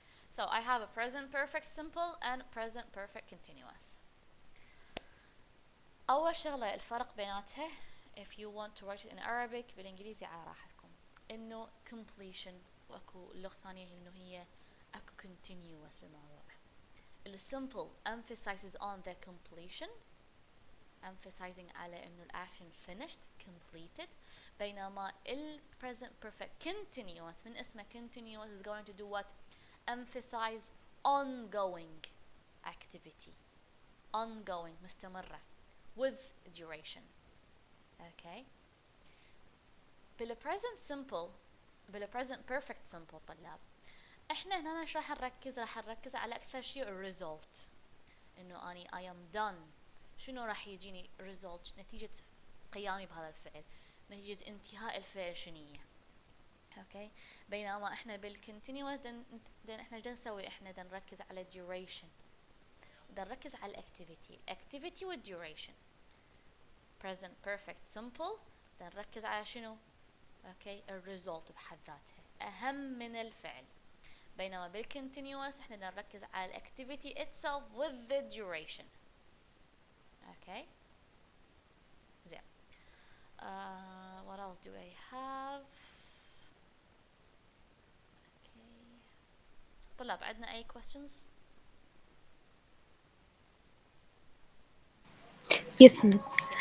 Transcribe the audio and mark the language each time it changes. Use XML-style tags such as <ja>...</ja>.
<en>So I have a present perfect simple and present perfect continuous.</en> <ar>أول شغلة الفرق بيناتها</ar> <en>if you want to write it in Arabic</en> <ar>بالإنجليزي على راحتكم إنه completion وأكو اللغة الثانية إنه هي أكو continuous بالموضوع.</ar> <en>ال simple emphasizes on the completion emphasizing</en> <ar>على إنه الأكشن</ar> <en>finished completed. بينما ال present perfect continuous</en> <ar>من اسمه</ar> <en>continuous is going to do what? Emphasize ongoing activity ongoing</en> <ar>مستمرة</ar> <en>with duration. Okay.</en> <ar>بال present simple بال present perfect simple طلاب احنا هنا ايش راح نركز على اكثر شيء الريزولت، انه اني</ar> <en>I am done،</en> <ar>شنو راح يجيني ريزولت، نتيجة قيامي بهذا الفعل، نتيجة انتهاء الفعل شنية. اوكي، بينما احنا بالكونتينيوس احنا بدنا نسوي، احنا بدنا نركز على duration، بدنا نركز على الاكتيفيتي والduration. present perfect simple بدنا نركز على شنو؟ اوكي، الريزولت بحد ذاتها اهم من الفعل. بينما بالكونتينيوس احنا بدنا نركز على الاكتيفيتي</ar> <en>itself with the duration.</en> <ar>اوكي زين.</ar> <en>what else do I have؟</en> <ar>اوكي طلاب، عندنا اي</ar> <en>questions؟ Yes, Miss.</en>